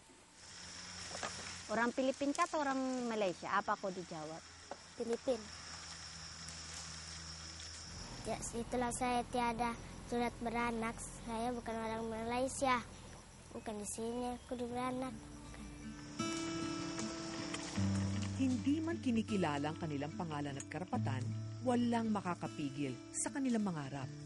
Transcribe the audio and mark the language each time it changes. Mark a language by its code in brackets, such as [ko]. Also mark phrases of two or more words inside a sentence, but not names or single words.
[ms] Orang Filipina atau orang Malaysia? Apa kau dijawab? Filipin. Ya, setelah saya tiada surat beranak, saya bukan orang Malaysia. Bukan di sini aku beranak. [tl] Hindi man kinikilala ang kanilang pangalan at karapatan, walang makakapigil sa kanilang mangarap.